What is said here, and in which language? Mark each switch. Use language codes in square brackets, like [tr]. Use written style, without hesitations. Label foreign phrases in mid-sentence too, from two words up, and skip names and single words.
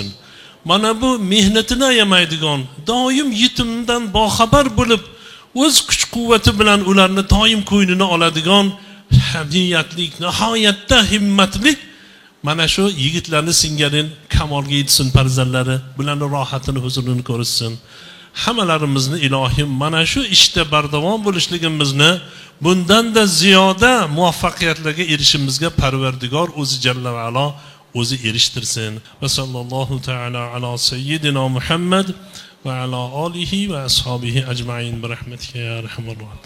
[uz] Mana bu mehnatini ayamaydigan, doim yetimdan boxabar bo'lib, o'z kuch-quvvati bilan ularni doim ko'ynini oladigan hamiyatlik, nihoyatda himmatlik mana shu yigitlarni singari kamolga yetsin farzandlari, bularni rohatini, huzurini ko'rsin. Hammalarimizni ilohim mana shu ishda bardavom bo'lishligimizni, bundan-da ziyoda muvaffaqiyatlarga erishishimizga Parvardigor o'zi [ar] جل وعلا [uz] o'zi erishtirsin. [ar] وصلى الله تعالى على سيدنا محمد وعلى آله وأصحابه أجمعين برحمتك يا أرحم الراحمين.